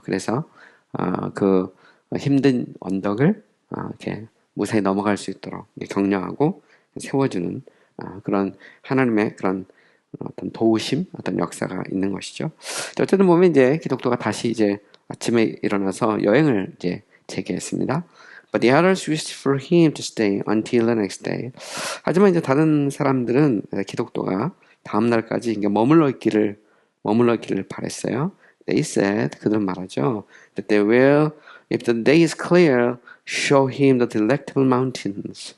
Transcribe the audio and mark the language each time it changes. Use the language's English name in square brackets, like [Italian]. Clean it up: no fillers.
[Korean] 그래서 힘든 언덕을 이렇게 무사히 넘어갈 수 있도록 격려하고 세워주는 그런 하나님의 그런 어떤 도우심, 어떤 역사가 있는 것이죠. 어쨌든 보면 이제 기독교가 다시 이제 아침에 일어나서 여행을 이제 재개했습니다. [English] But the others wished for him to stay until the next day. [Korean] 하지만 이제 다른 사람들은 기독교가 다음 날까지 머물러 있기를 바랬어요. [English] They said, [Korean] 그들은 말하죠. [English] That they will, if the day is clear, show him the delectable mountains.